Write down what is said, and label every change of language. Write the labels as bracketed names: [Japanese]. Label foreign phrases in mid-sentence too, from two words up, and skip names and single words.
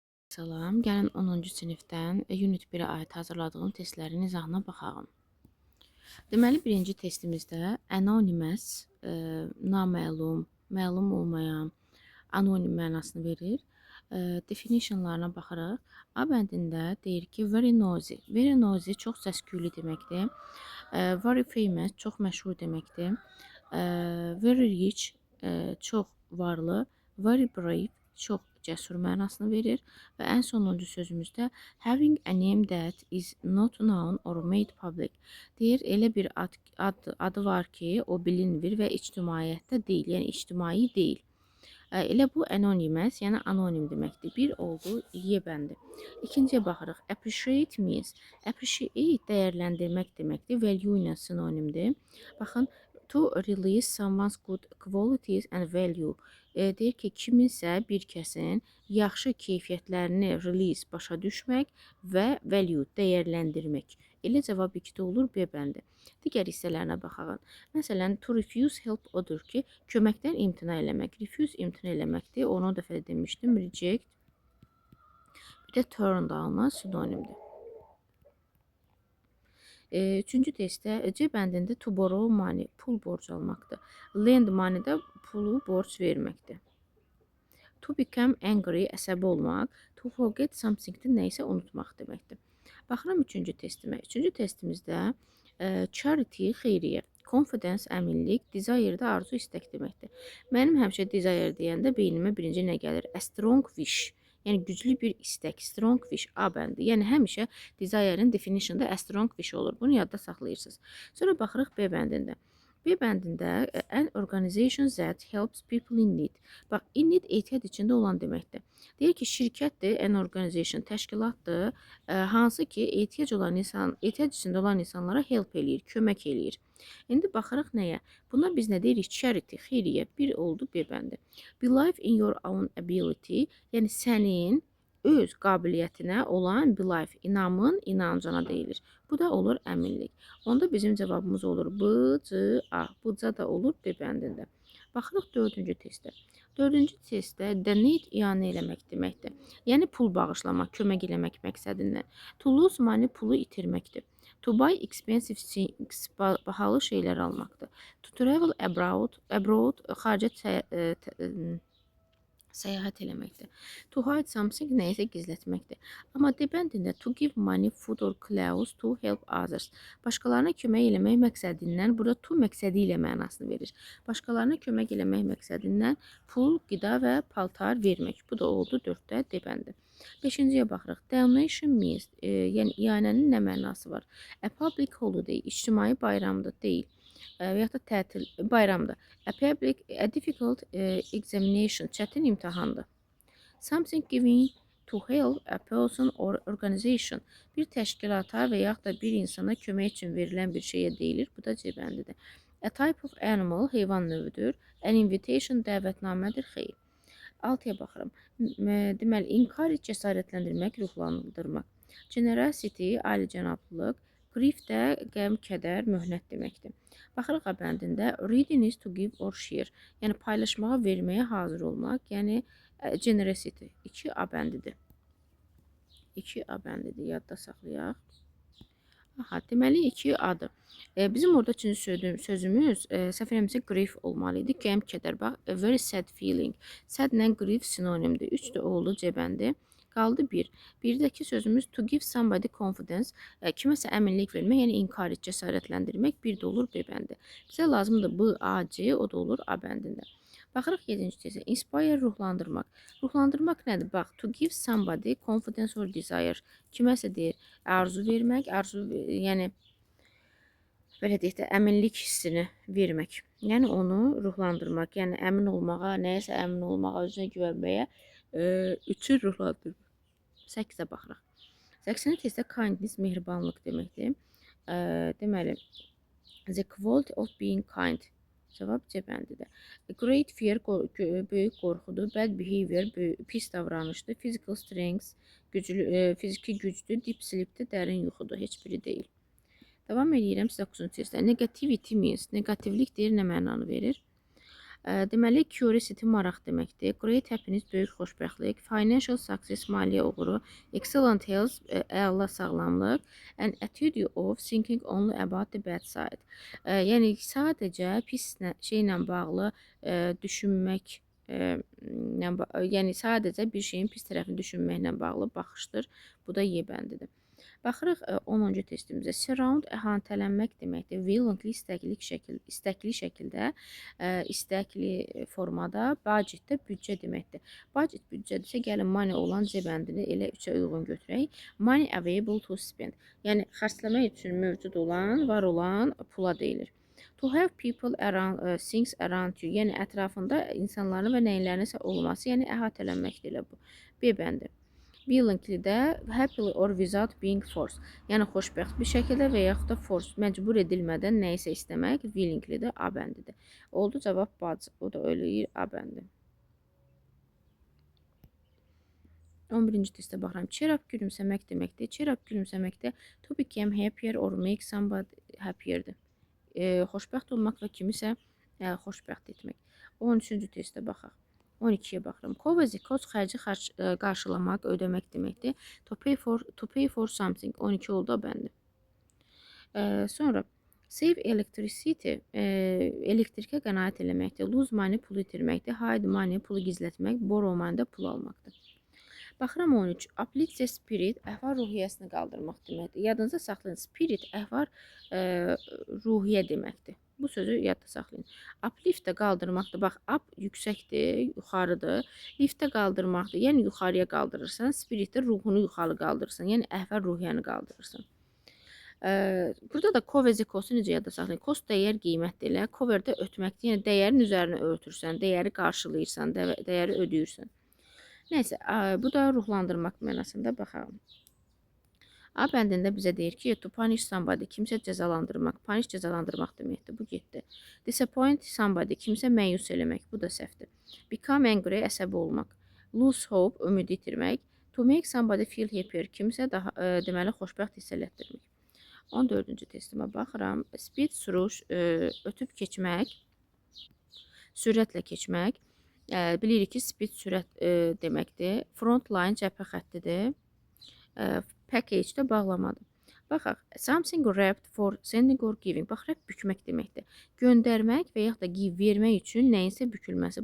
[Azerbaijani] Salam, gəlin 10-cu sinifdən Unit 1-ə aid hazırladığım testlərin izahına baxaq. Deməli, birinci testimizdə anonymous, naməlum, məlum olmayan, anonim mənasını verir. Definitionlarına baxaraq, A bəndində deyir ki, [English] very noisy. Very noisy [Azerbaijani] çox səs-küylü deməkdir. [English] Very famous [Azerbaijani] çox məşhur deməkdir. [English] Very rich [Azerbaijani] çox varlı. [English] Very brave [Azerbaijani] çox cəsur mənasını verir və ən sonuncu sözümüzdə [English] having a name that is not known or made public [Azerbaijani] deyir, elə bir adı var ki, o bilinmir və ictimaiyyətdə deyil, yəni ictimai deyil. Elə bu anonymous, yəni anonim deməkdir. Bir oldu Y bəndi. İkinciyə baxırıq. [English] Appreciate means. [Azerbaijani] Appreciate dəyərləndirmək deməkdir. Value ilə sinonimdir. Baxın, [English] to release someone's good qualities and value. [Azerbaijani] Deyir ki, kiminsə bir kəsin yaxşı keyfiyyətlərini release başa düşmək və value dəyərləndirmək. Elə cavab 2-də olur B bəndi. Digər hissələrinə baxaq. Məsələn, [English] to refuse help [Azerbaijani] odur ki, köməkdən imtina eləmək. Refuse imtina eləməkdir. Onu o dəfə də demişdim. Reject. Bir də [English] turn down [Azerbaijani] sinonimdir. Üçüncü testdə C bəndində [English] to borrow money, [Azerbaijani] pul borc almaqdır. [English] Lend money [Azerbaijani] də pulu borc verməkdir. [English] To become angry, [Azerbaijani] əsəbi olmaq. [English] To forget something-də [Azerbaijani] nəyisə unutmaq deməkdir. Baxıram üçüncü testimə. Üçüncü testimizdə charity, xeyriyyə, confidence, əminlik, desire də arzu, istək deməkdir. Mənim həmişə desire deyəndə beynimə birinci nə gəlir? [English] A strong wish. [Azerbaijani] Yəni güclü bir istək, [English] strong wish, [Azerbaijani] A bəndi. Yəni həmişə desire-in definition'da [English] a strong wish [Azerbaijani] olur. Bunu yadda saxlayırsınız. Sonra baxırıq B bəndində. B bəndində [English] an organization that helps people in need. [Azerbaijani] Bax, [English] in need [Azerbaijani] ehtiyac içində olan deməkdir. Deyir ki, şirkətdir, [English] an organization, [Azerbaijani] təşkilatdır, hansı ki ehtiyac içində olan insanlara help eləyir, kömək eləyir. İndi baxırıq nəyə? Buna biz nə deyirik? Charity, xeyriyyə. Bir oldu B bəndi. [English] Believe in your own ability, [Azerbaijani] yəni sənin öz qabiliyyətinə olan belief, inamın inancına deyilir. Bu da olur əminlik. Onda bizim cavabımız olur B, C, A. Bu C da olur B bəndində. Baxırıq dördüncü testdə. Dördüncü testdə [English] the need [Azerbaijani] ianə eləmək deməkdir. Yəni pul bağışlamaq, kömək eləmək məqsədindən. [English] To lose money [Azerbaijani] pulu itirməkdir. [English] To buy expensive things [Azerbaijani] bahalı şeylər almaqdır. [English] To travel abroad [Azerbaijani] xarici səyahət eləməkdir. [English] To hide something [Azerbaijani] nəyisə gizlətməkdir. Amma D bəndində [English] to give money, food or clothes to help others. [Azerbaijani] Başqalarına kömək eləmək məqsədindən, burada to məqsədi ilə mənasını verir. Başqalarına kömək eləmək məqsədindən pul, qida və paltar vermək. Bu da oldu 4-də D bəndi. 5-ciyə baxırıq. [English] Donation means, [Azerbaijani] yəni ianənin nə mənası var? [English] A public holiday, [Azerbaijani] ictimai bayramda deyil. Və ya da tətil, bayramda. [English] A difficult examination, [Azerbaijani] çətin imtahandır. [English] Something given to help a person or organization, [Azerbaijani] bir təşkilata və ya da bir insana kömək üçün verilən bir şeyə deyilir. Bu da C bəndidir. [English] A type of animal, [Azerbaijani] heyvan növüdür. [English] An invitation, [Azerbaijani] dəvətnamədir, xeyr. 6-ya baxıram. Deməli, encourage, cəsarətləndirmək, ruhlandırmaq. Generosity, alicənablıq. Grief də qəm, kədər, möhnət deməkdir. Baxırıq A bəndində [English] readiness to give or share, [Azerbaijani] yəni paylaşmağa, verməyə hazır olmaq, yəni generosity 2A bəndidir. 2A bəndidir, yadda saxlayaq. Aha, deməli 2A-dır. Bizim orada üçüncü sözümüz səhv eləmirəmsə grief olmalı idi. Qəm, kədər. Bax, [English] a very sad feeling. Sad [Azerbaijani] ilə grief sinonimdir. 3 də oldu C bəndi. Qaldı 1. Birdəki sözümüz [English] to give somebody confidence, [Azerbaijani] kiməsə əminlik vermək, yəni encourage, cəsarətləndirmək. Bir də olur B bəndi. Bizə lazımdır B, A, C, o da olur A bəndində. Baxırıq 7-ci tezə. Inspire, ruhlandırmaq. Ruhlandırmaq nədir? Bax, [English] to give somebody confidence or desire. [Azerbaijani] Kiməsə deyir, arzu vermək, yəni belə deyək də, əminlik hissini vermək. Yəni onu ruhlandırmaq, yəni əmin olmağa, nəyəsə əmin olmağa, özünə güvənməyə üçü ruhlandırmaq. 8-ə baxırıq. 8-ci testdə kindness, mehribanlıq deməkdir. Deməli, [English] the quality of being kind. [Azerbaijani] Cavab C bəndidir. [English] Great fear, [Azerbaijani] böyük qorxudur. [English] Bad behavior, [Azerbaijani] pis davranışdır. [English] Physical strength, [Azerbaijani] fiziki gücdür. [English] Deep sleepdir, [Azerbaijani] dərin yuxudur. Heç biri deyil. Davam edirəm 9-cu testdə. [English] Negativity means, [Azerbaijani] negativlik deyir, nə mənanı verir? Deməli, curiosity maraq deməkdir. [English] Great happiness [Azerbaijani] böyük xoşbəxtlik. [English] Financial success [Azerbaijani] maliyyə uğuru. [English] Excellent health [Azerbaijani] əla sağlamlıq. [English] And attitude of thinking only about the bad side. [Azerbaijani] Yəni sadəcə pis şeylə bağlı düşünmək yəni sadəcə bir şeyin pis tərəfini düşünməklə bağlı baxışdır. Bu da Y bəndidir. Baxırıq 10-cu testimizə. Surround əhatələnmək deməkdir. Willingly istəkli şəkildə, istəkli formada, budgetdə büdcə deməkdir. Budget büdcədirsə gəlin money olan C bəndini elə 3-ə uyğun götürək. [English] Money available to spend. [Azerbaijani] Yəni xərcləmək üçün mövcud olan, var olan pula deyilir. [English] To have people around, things around you. [Azerbaijani] Yəni ətrafında insanların və nəyinlərinsə olması, yəni əhatələnməkdir elə bu. B bəndi. Willingly də [English] happily or without being forced. [Azerbaijani] Yəni xoşbəxt bir şəkildə və yaxud da məcbur edilmədən nə isə istəmək. Willingly də A bəndidir. Oldu cavab B. O da eləyir A bəndi. 11-ci testə baxıram. [English] Cheer up [Azerbaijani] gülümsəmək deməkdir. [English] Cheer up [Azerbaijani] gülümsəməkdə [English] to become happier or make somebody happier-dir. [Azerbaijani] Xoşbəxt olmaq və kimisə xoşbəxt etmək. 13-cü testə baxaq. 12-yə baxıram. [English] Cover the cost [Azerbaijani] xərci qarşılamaq, ödəmək deməkdir. [English] To pay for something. [Azerbaijani] 12 oldu bəndi. Sonra [English] save electricity [Azerbaijani] elektrikə qənaət eləməkdir. [English] Lose money [Azerbaijani] pul itirməkdir. [English] Hide money [Azerbaijani] pulu gizlətmək. [English] Borrow money [Azerbaijani] də pul almaqdır. Baxıram 13. [English] Uplift the spirit [Azerbaijani] əhval ruhiyyəsini qaldırmaq deməkdir. Yadınızda saxlayın. Spirit əhval ruhiyyə deməkdir. Bu sözü yadda saxlayın. Uplift də qaldırmaqdır. Bax, up yüksəkdir, yuxarıdır. Lift də qaldırmaqdır. Yəni yuxarıya qaldırırsan. Spirit də ruhunu yuxarı qaldırırsan. Yəni əhval ruhiyyəni qaldırırsan. Burada da [English] cover the cost-u [Azerbaijani] necə yadda saxlayın? Cost dəyər qiymətdir elə. Cover də ötməkdir. Yəni dəyərin üzərinə örtürsən, dəyəri qarşılayırsan, dəyəri ödəyirsən. Nəysə, bu da ruhlandırmaq mənasında baxalım. A bəndində bizə deyir ki, [English] to punish somebody, [Azerbaijani] kimsə cəzalandırmaq. Punish cəzalandırmaq deməkdir, bu getdi. [English] Disappoint somebody, [Azerbaijani] kimsə məyus eləmək, bu da səhvdir. [English] Become angry, [Azerbaijani] əsəbi olmaq. [English] Lose hope, [Azerbaijani] ümid itirmək. [English] To make somebody feel happier, [Azerbaijani] kimsə daha deməli xoşbəxt hiss elətdirmək. 14-cü testimə baxıram. [English] Speed through, [Azerbaijani] ötüb keçmək, sürətlə keçmək. Bilirik ki, speed sürət deməkdir. [English] Front line [Azerbaijani] cəbhə xəttidir. Package də bağlamadır. Baxaq, [English] something wrapped for sending or giving. [Azerbaijani] Bax, wrap bükmək deməkdir. Göndərmək və yaxud da give vermək üçün nəyinsə bükülməsi.